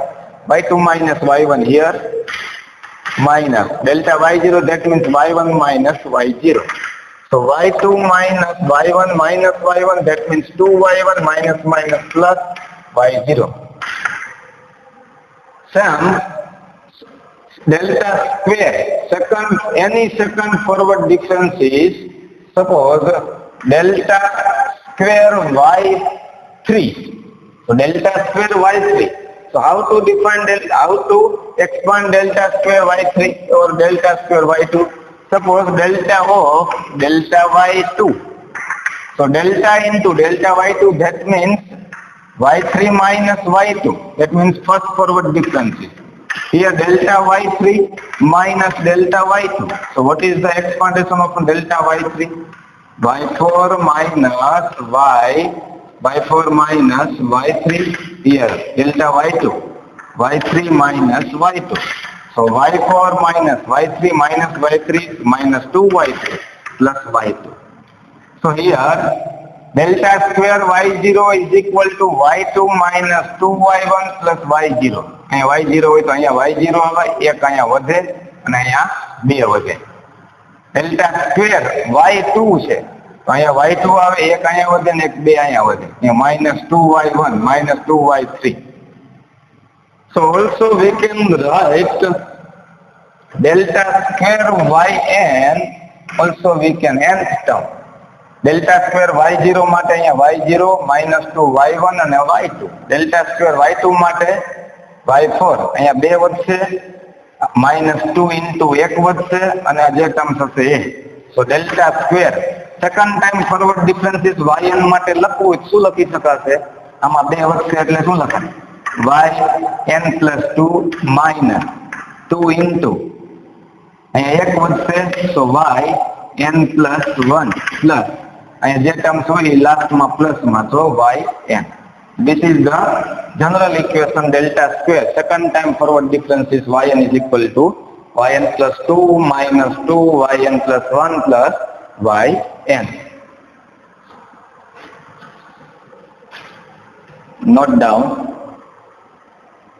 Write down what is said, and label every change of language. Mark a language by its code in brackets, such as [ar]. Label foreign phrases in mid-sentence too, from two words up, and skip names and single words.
[en] y2 minus y1 here, minus delta y0, that means y1 minus y0. So y2 minus y1 minus y1, that means 2y1 minus minus plus y0. Same delta square, any second forward difference is, suppose delta square y3. So delta square y3. So how to define how to expand delta square y3 or delta square y2? Suppose delta of delta y2. So delta into delta y2, that means y3 minus y2. That means first forward differences. Here delta y3 minus delta y2. So what is the expandation of delta y3? y4 minus y3 here, delta y2, y3 minus y2. So y4 minus y3 minus y3 minus 2y3 plus y2. So here delta square y0 is equal to y2 minus 2y1 plus y0. [gu] અહીં y0 હોય તો અહીંયા y0 આવે, એક અહીંયા વધે અને અહીંયા 2 વધે. [en] delta square [gu] y2 છે તો અહીંયા y2 આવે, એક અહીંયા વધે ને એક 2 અહીંયા વધે. અહીંયા -2y1 -2y3. [en] So also we can write delta square yn, also we can nth term. Delta square [gu] y0 માટે અહીંયા y0 -2y1 અને y2. [en] Delta square [gu] y2 માટે y4 અહીંયા 2 વધશે, -2 into 1 વધશે અને આ જે ટર્મ થશે એ. [en] So delta square second time forward differences yn [gu] માટે લખવું હોય શું લખી શકાશે? આમાં 2 વધશે એટલે શું લખાય? yn+2 -2 into અહીંયા 1 વધશે તો yn+1 પ્લસ અહીંયા જે ટર્મ્સ હોય લાસ્ટમાં પ્લસમાં તો yn. [en] This is the general equation delta square. Second time forward difference is yn is equal to yn+2 -2 yn+1 plus yn. Note down.